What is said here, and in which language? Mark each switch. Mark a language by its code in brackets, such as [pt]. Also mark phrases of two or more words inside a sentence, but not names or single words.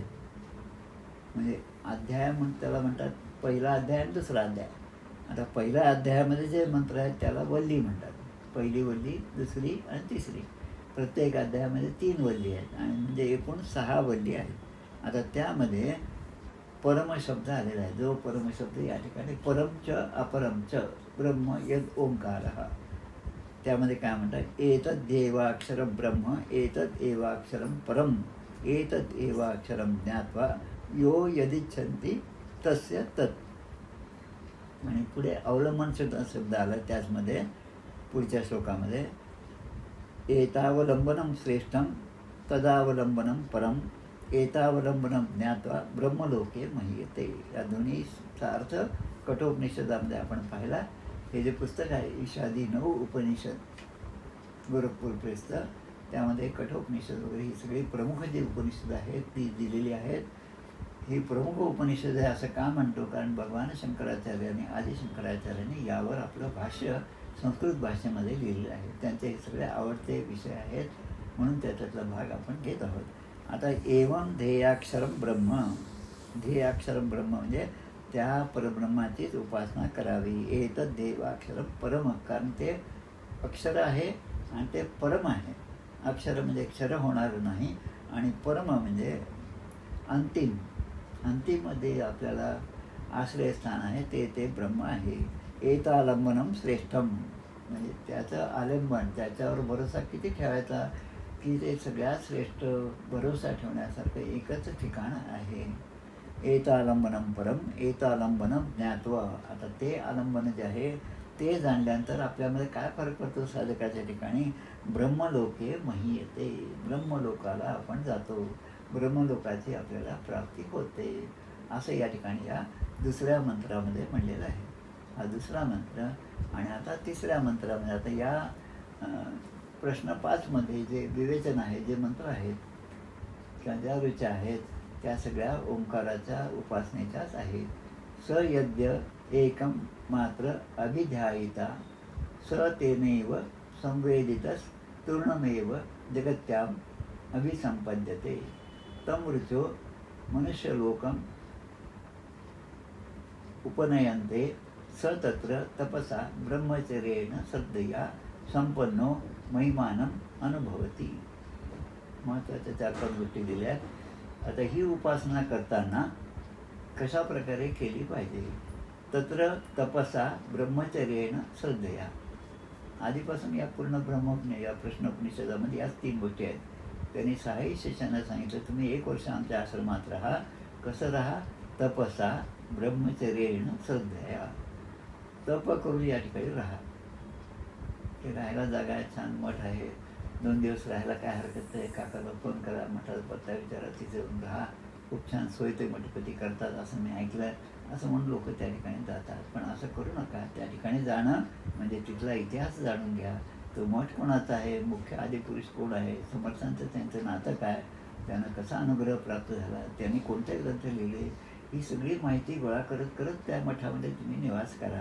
[mr] म्हणजे अध्याय त्याला म्हणतात, पहिला अध्याय आणि दुसरा अध्याय. आता पहिल्या अध्यायामध्ये जे मंत्र आहेत त्याला वल्ली म्हणतात. पहिली वल्ली, दुसरी आणि तिसरी. प्रत्येक अध्यायामध्ये 3 वल्ली आहेत आणि म्हणजे एकूण 6 वल्ली आहेत. आता त्यामध्ये परमशब्द आलेला आहे. जो परमशब्द या ठिकाणी [sa] परमच अपरमच ब्रह्म यद ओंकार, [mr] त्यामध्ये काय म्हणतात, [sa] एतद देवाक्षरम ब्रह्म एतद एवाक्षरम परम एतद एवाक्षरम ज्ञात्वा यो यदिच्छन्ति तस्य तत्. [mr] आणि पुढे अवलंबन शब्द आला त्याचमध्ये पुढच्या श्लोकामध्ये, [sa] एतावलंबनम श्रेष्ठम तदावलंबनम परम एतावलंबनम ज्ञात्वा ब्रह्मलोके महीयते. [mr] या दोन्हीचा अर्थ कठोपनिषदामध्ये आपण पाहिला. हे जे पुस्तक आहे ईशादी 9 उपनिषद गोरखपूर प्रेसचं, त्यामध्ये कठोपनिषद वगैरे ही सगळी प्रमुख जी उपनिषद आहेत ती दिलेली आहेत. ही प्रमुख उपनिषद आहे असं का म्हणतो, कारण भगवान शंकराचार्यांनी, आदी शंकराचार्यांनी यावर आपलं भाष्य संस्कृत भाषेमध्ये लिहिलेलं आहे. त्यांचे हे सगळे आवडते विषय आहेत, म्हणून त्याच्यातला भाग आपण घेत आहोत. आता [sa] एवं ध्येयाक्षरम ब्रह्म, ध्येयाक्षरम ब्रह्म [mr] म्हणजे त्या परब्रह्माचीच उपासना करावी. [sa] एतद देवाक्षरम परम, [mr] कारण ते अक्षर आहे आणि ते परम आहे. अक्षर म्हणजे क्षर होणार नाही आणि परम म्हणजे अंतिम, अंतिममध्ये आपल्याला आश्रयस्थान आहे ते ब्रह्म आहे. [sa] एतालंबनम श्रेष्ठम [mr] म्हणजे त्याचं आलंबन, त्याच्यावर भरोसा किती ठेवायचा की ते सगळ्यात श्रेष्ठ भरोसा ठेवण्यासारखं एकच ठिकाण आहे. [sa] एतालंबनम परम एतालंबनम ज्ञात्वा. [mr] आता ते आलंबन जे आहे ते जाणल्यानंतर आपल्यामध्ये काय फरक पडतो साधकाच्या ठिकाणी, [sa] ब्रह्मलोके महीयते. [mr] ब्रह्मलोकाला आपण जातो, ब्रह्मलोकाची आपल्याला प्राप्ती होते, असं या ठिकाणी या दुसऱ्या मंत्रामध्ये म्हणलेलं आहे. हा दुसरा मंत्र. आणि आता तिसऱ्या मंत्रामध्ये, आता या प्रश्न 5मध्ये जे विवेचन आहे, जे मंत्र आहेत किंवा ज्या ऋचा आहेत त्या सगळ्या ओंकाराच्या उपासनेच्याच आहेत. [sa] स यद्य एकम मात्र अभिध्यायिता स तेनैव संवेदितस तूर्णमेव जगत्याम अभिसंपद्यते. तम ऋचो मनुष्यलोकम उपनयन्ते स तत्र तपसा ब्रह्मचर्येण श्रद्धया संपन्नो महिमानम अनुभवती. [mr] महत्त्वाच्या 4-5 गोष्टी दिल्या आहेत. आता ही उपासना करताना कशा प्रकारे केली पाहिजे. [sa] तत्र तपसा ब्रह्मचर्येण श्रद्धया. [mr] आधीपासून या पूर्ण या प्रश्नोपनिषदामध्ये याच 3 गोष्टी आहेत. त्यांनी 6ही शिष्यांना सांगितलं, तुम्ही 1 वर्ष आमच्या आश्रमात राहा. कसं राहा, [sa] तपसा ब्रह्मचर्येण श्रद्धया. [mr] तप करून या ठिकाणी राहा. ते राहायला जागा आहे, छान मठ आहे, 2 दिवस राहायला काय हरकत आहे. काकाला फोन करा, मठाचा पत्ता विचारा, तिथे येऊन राहा, खूप छान सोय ते मठपती करतात असं मी ऐकलं. असं म्हणून लोक त्या ठिकाणी जातात. पण असं करू नका. त्या ठिकाणी जाणं म्हणजे तिथला इतिहास जाणून घ्या. तो मठ कोणाचा आहे, मुख्य आदिपुरुष कोण आहे, समर्थांचं त्यांचं नातं काय, त्यांना कसा अनुग्रह प्राप्त झाला, त्यांनी कोणते ग्रंथ लिहिले, ही सगळी माहिती गोळा करत करत त्या मठामध्ये तुम्ही निवास करा.